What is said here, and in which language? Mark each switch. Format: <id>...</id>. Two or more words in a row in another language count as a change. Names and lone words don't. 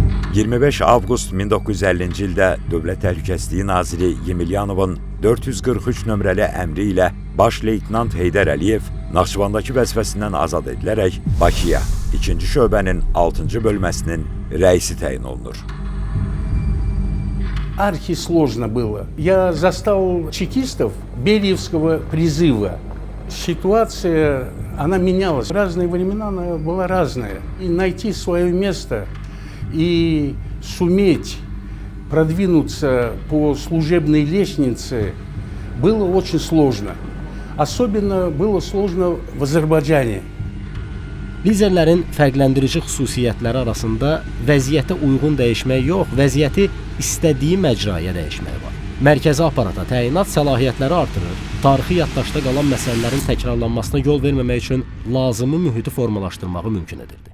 <az>25 avqust 1950-ci ildə Dövlət Təhlükəsizliyi naziri Yemilyanovun 443 nömrəli əmri ilə baş leytenant Heydər Əliyev Naxçıvandakı vəzifəsindən azad edilərək Bakıya 2-ci şöbənin 6-cı bölməsinin rəisi təyin olunur.</az> <ru>Архисложно было. Я застал чекистов Бериевского призыва. Ситуация, она менялась. В разные времена она была разная. И найти свое место и суметь продвинуться по служебной лестнице было очень сложно. Особенно было сложно в Азербайджане.</ru> <az>Liderlərin fərqləndirici xüsusiyyətləri arasında vəziyyətə uyğun dəyişmək yox, vəziyyəti istədiyi məcraya dəyişmək var. Mərkəzi aparata təyinat səlahiyyətləri artırır, tarixi yaddaşda qalan məsələlərin təkrarlanmasına yol verməmək üçün lazımi mühiti formalaşdırmağı mümkün edirdi.</az>